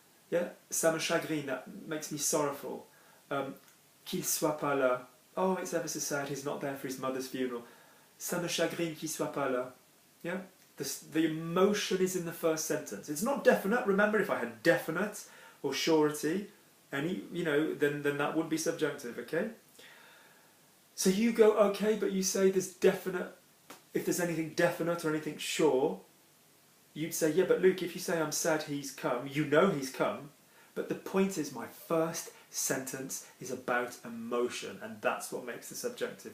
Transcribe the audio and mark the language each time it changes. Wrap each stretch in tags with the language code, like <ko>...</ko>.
<fr>Yeah, ça me chagrine,</fr> <en>that makes me sorrowful.</en> <fr>Qu'il soit pas là.</fr> <en>Oh, it's ever so sad he's not there for his mother's funeral.</en> <fr>Ça me chagrine qu'il soit pas là.</fr> <en>Yeah, the emotion is in the first sentence. It's not definite. Remember, if I had definite or surety, any, you know, then that would be subjunctive. Okay. So you go, okay, but you say there's definite. If there's anything definite or anything sure, you'd say, yeah, but Luke, if you say I'm sad he's come, you know he's come, but the point is my first sentence is about emotion, and that's what makes the subjunctive.</en>